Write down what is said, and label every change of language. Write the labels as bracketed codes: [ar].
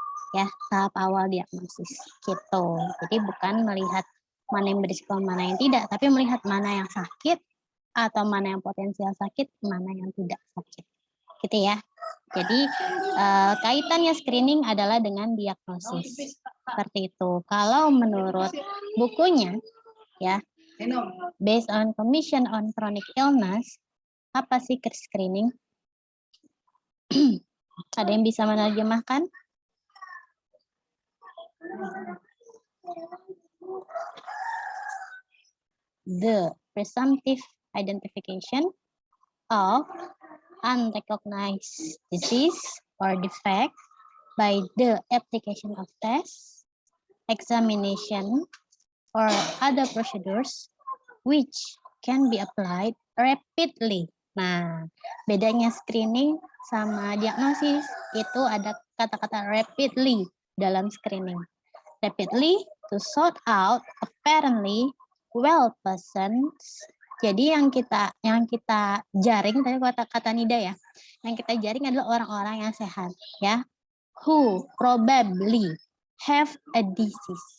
[id] Ya, tahap awal diagnosis gitu. Jadi bukan melihat mana yang berisiko, mana yang tidak, tapi melihat mana yang sakit atau mana yang potensial sakit, mana yang tidak sakit. Gitu ya. Jadi kaitannya screening adalah dengan diagnosis. Seperti itu. Kalau menurut bukunya ya, [en] based on Commission on Chronic Illness, [id] apa sih screening? Ada yang bisa menerjemahkan? [en] The presumptive identification of unrecognized disease or defect by the application of tests, examination, or other procedures which can be applied rapidly. [id] Nah, bedanya screening sama diagnosis itu ada kata-kata rapidly dalam screening. [en] Rapidly to sort out apparently well persons. [id] Jadi yang kita jaring tadi kata Nida ya. Yang kita jaring adalah orang-orang yang sehat ya. [en] Who probably have a disease.